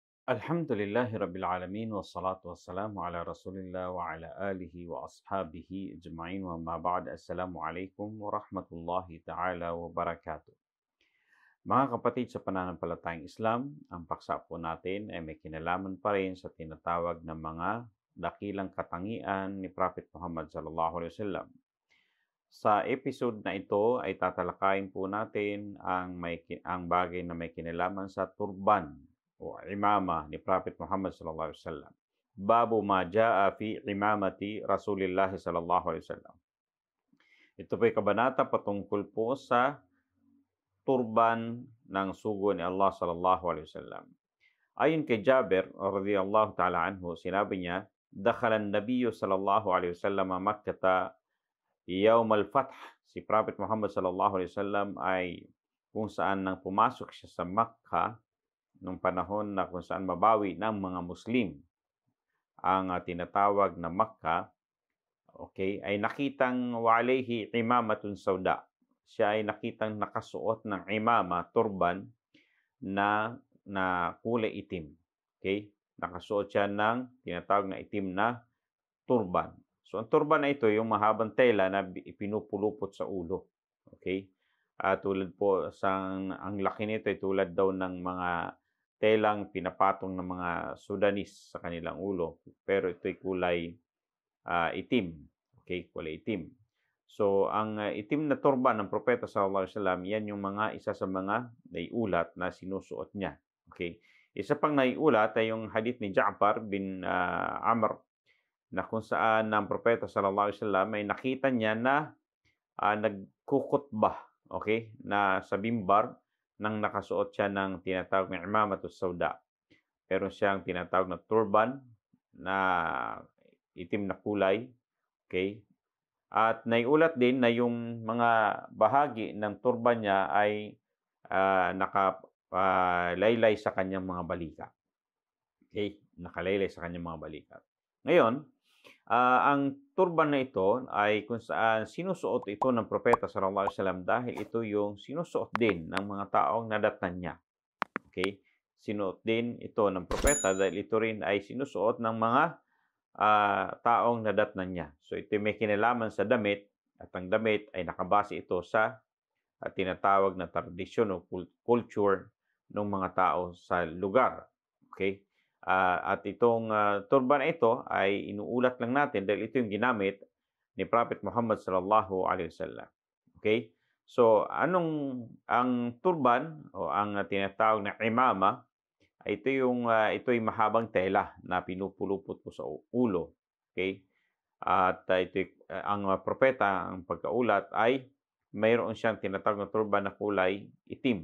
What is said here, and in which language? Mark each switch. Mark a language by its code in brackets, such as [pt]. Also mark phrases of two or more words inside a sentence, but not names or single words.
[ar] الحمد لله رب العالمين والصلاة والسلام على رسول الله وعلى آله وأصحابه أجمعين وما بعد. السلام عليكم ورحمة الله تعالى وبركاته. [tl] Mga kapatid sa pananampalatayang Islam, ang paksa po natin ay may kinalaman pa rin sa tinatawag na mga dakilang katangian ni Prophet Muhammad [ar] صلى الله عليه وسلم. [tl] Sa episode na ito ay tatalakayin po natin ang bagay na may kinalaman sa turban o imama ni Prophet Muhammad [ar] صلى الله عليه وسلم. باب ما جاء في عمامة رسول الله صلى الله عليه وسلم. [tl] Ito po ay kabanata patungkol po sa turban ng sugo ni Allah [ar] صلى الله عليه وسلم. [tl] Ayon kay Jabir [ar] رضي الله تعالى عنه, [tl] sinabi niya, [ar] "دخل النبي صلى الله عليه وسلم مكة يوم الفتح." [tl] Si Prophet Muhammad [ar] صلى الله عليه وسلم [tl] ay kung saan nang pumasok siya sa Makkah nung panahon na kung saan mabawi ng mga Muslim ang tinatawag na Makkah, okay, ay nakitang [ar] وعليه عمامة سوداء. [tl] Siya ay nakitang nakasuot ng imama, turban na kulay itim. Okay? Nakasuot siya ng tinatawag na itim na turban. So ang turban na ito, yung mahabang tela na ipinupulupot sa ulo. Okay? Tulad po ang laki nito ay tulad daw ng mga telang pinapatong ng mga Sudanese sa kanilang ulo. Pero ito'y kulay itim. Okay? Kulay itim. So ang itim na turban ng propeta [ar] صلى الله عليه وسلم, [tl] yan yung isa sa mga naiulat na sinusuot niya. Okay? Isa pang naiulat ay yung hadith ni Ja'far bin Amr, na kung saan ang propeta [ar] صلى الله عليه وسلم [tl] ay nakita niya na nagkukutbah, okay, na sa mimbar nang nakasuot siya ng tinatawag na [ar] عمامة سوداء. [tl] Pero siyang tinatawag na turban na itim na kulay, okay? At naiulat din na yung mga bahagi ng turban niya ay nakalaylay sa kanyang mga balikat. Okay? Nakalaylay sa kanyang mga balikat. Ngayon, ang turban na ito ay kung saan sinusuot ito ng propeta [ar] صلى الله عليه وسلم [tl] dahil ito yung sinusuot din ng mga taong nadatnan niya. Okay? Sinuot din ito ng propeta dahil ito rin ay sinusuot ng mga taong nadatnan niya. So ito may kinalaman sa damit, at ang damit ay nakabase ito sa tinatawag na tradisyon o culture ng mga tao sa lugar. Okay? At itong turban na ito ay inuulat lang natin dahil ito yung ginamit ni Prophet Muhammad [ar] صلى الله عليه وسلم. [tl] Okay? So, ang turban o ang tinatawag na imama, ito yung mahabang tela na pinupulupot po sa ulo. Okay? At ang propeta, ang pagkaulat ay mayroon siyang tinatawag na turban na kulay itim.